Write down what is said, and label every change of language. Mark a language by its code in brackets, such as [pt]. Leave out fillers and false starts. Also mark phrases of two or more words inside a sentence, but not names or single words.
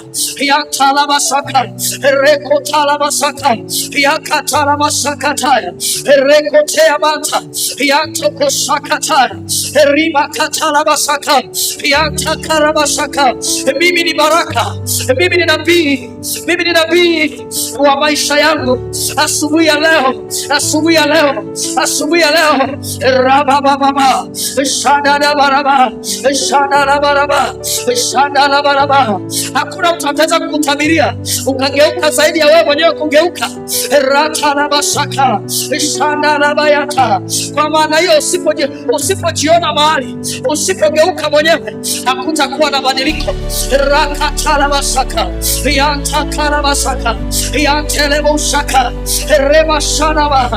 [sw] Yatarabasaka rekotarabasaka yakatarabasaka taya rekotea mata yatokosakataya ribakatarabasaka yatakarabasaka. Mimi ni baraka, mimi ni nabii, mimi ni nabii wa maisha yangu. Asubuhi ya leo, asubuhi ya leo, asubuhi ya leo, rabababa shadada baraba, shadada baraba, shadada baraba. Hakuna mtu ataweza kukutabiria ukageuka zaidi ya wewe mwenyewe kugeuka. Ratarabasaka shadada bayata. Kwa maana hiyo usipojiona mahali, usipogeuka mwenyewe, hakutakuwa na badiliko. Rakatarabasaka yantakarabasaka yantelebosaka remashanaba.